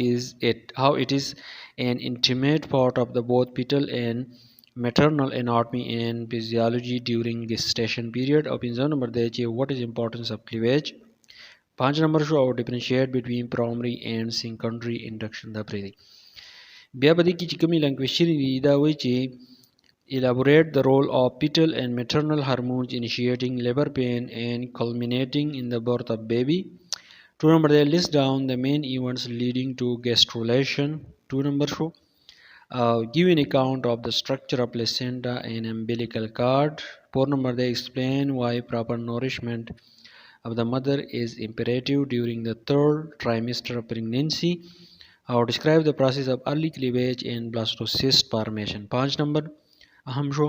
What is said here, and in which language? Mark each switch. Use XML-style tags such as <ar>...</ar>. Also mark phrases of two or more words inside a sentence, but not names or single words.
<en>it is an intimate part of the both fetal and maternal anatomy and physiology during gestation period of number what is importance of cleavage 5 number differentiate between primary and secondary induction the breathing</en> <ps>بیا به دې کې چې کومې لنګویج دي دا وایي چې</ps> <en>elaborate the role of fetal and maternal hormones initiating labor pain and culminating in the birth of baby 2 number they list down the main events leading to gastrulation 2 number give an account of the structure of placenta and umbilical cord 4 number they explain why proper nourishment of the mother is imperative during the third trimester of pregnancy or describe the process of early cleavage and blastocyst formation 5 number aham</en>